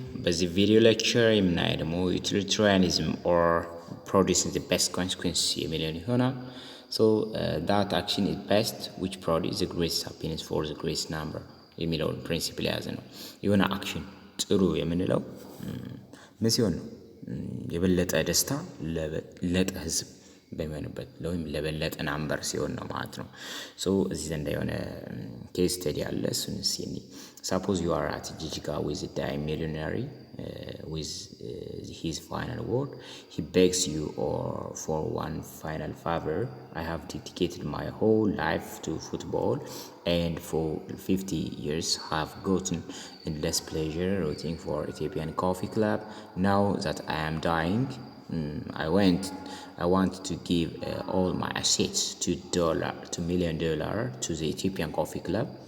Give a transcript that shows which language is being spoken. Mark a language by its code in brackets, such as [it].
[am] በዚህ ቪዲዮ ሌክቸር የምናየው ደግሞ [en] utilitarianism or producing the best consequence [am] የሚለውን ይሆናል። [en] So that action is best which produces the greatest happiness for the greatest number [am] የሚለውን ፕሪንሲፕል የያዘ ነው። የሆነ አክሽን ጥሩ የምንለው ምን ሲሆን ነው? የበለጠ ደስታ ለበለጠ ህዝብ በሚሆንበት ወይም ለበለጠ ናምበር ሲሆን ነው ማለት ነው። ሶ እዚህ ዘንዳ የሆነ ኬስ ስተዲ አለ። እሱን ሲኒ [en] suppose you are at Jijiga with a dying millionaire with his final word. He begs you or for one final favor. I have dedicated my whole life to football and for 50 years have gotten endless pleasure rooting for Ethiopian Coffee Club. Now that I am dying, I want to give all my assets $2 million to the Ethiopian Coffee Club.